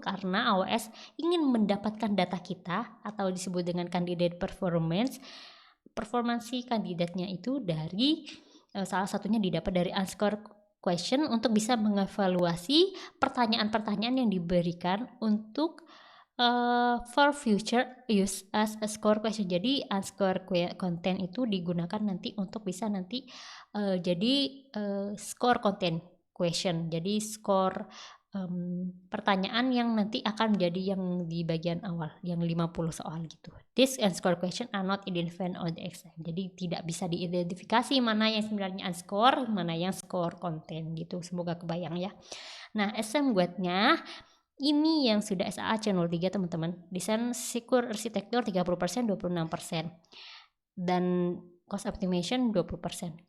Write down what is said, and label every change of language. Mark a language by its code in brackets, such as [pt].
[id] Karena AWS ingin mendapatkan data kita atau disebut dengan candidate performansi kandidatnya itu dari salah satunya didapat dari unscored question untuk bisa mengevaluasi pertanyaan-pertanyaan yang diberikan untuk [en] for future use as a score question. [id] Jadi unscored content itu digunakan nanti untuk bisa nanti jadi score content question. Jadi score pertanyaan yang nanti akan menjadi yang di bagian awal, yang 50 soal gitu. [en] This unscored question are not identified on the exam. [id] Jadi tidak bisa diidentifikasi mana yang sebenarnya unscored, mana yang score content gitu. Semoga kebayang ya. Nah, exam guide-nya ini yang sudah SAA C03 teman-teman. Desain secure arsitektur 30%, 26%. Dan cost optimization 20%.